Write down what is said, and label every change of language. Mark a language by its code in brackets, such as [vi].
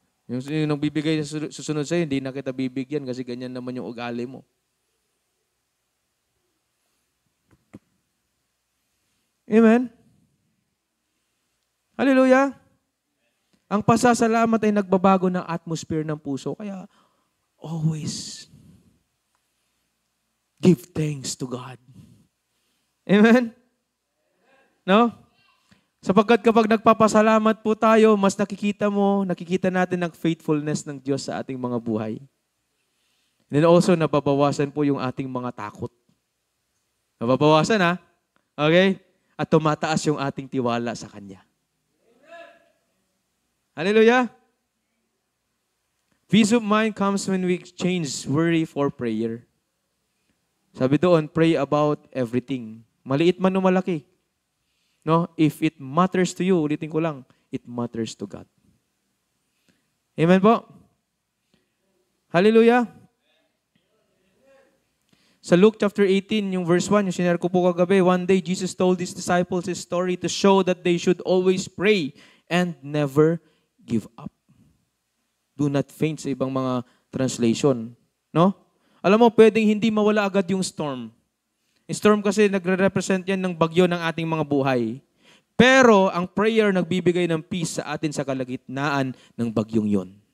[tl] Yung nagbibigay susunod sa'yo, hindi na kita bibigyan kasi ganyan naman yung ugali mo. Amen? Hallelujah! Ang pasasalamat ay nagbabago ng atmosphere ng puso. [en] Kaya, always give thanks to God. [tl] Amen? No? Sapagkat kapag nagpapasalamat po tayo, mas nakikita natin ang faithfulness ng Diyos sa ating mga buhay. [en] And then also, [tl] nababawasan po yung ating mga takot. Nababawasan, ha? Okay? At tumataas yung ating tiwala sa Kanya. Hallelujah! [en] Peace of mind comes when we exchange worry for prayer. [tl] Sabi doon, [en] pray about everything. [tl] Maliit man o malaki. No? [en] If it matters to you, [tl] ulitin ko lang, [en] it matters to God. [tl] Amen po? Hallelujah! [en] Sa Luke chapter 18, yung verse 1, [tl] yung sinare ko po kagabi, [en] one day Jesus told His disciples His story to show that they should always pray and never give up. Do not faint [tl] sa ibang mga translation. No? Alam mo, pwedeng hindi mawala agad yung storm. Yung storm kasi nagre-represent yan ng bagyo ng ating mga buhay. Pero ang prayer nagbibigay ng peace sa atin sa kalagitnaan ng bagyong yon.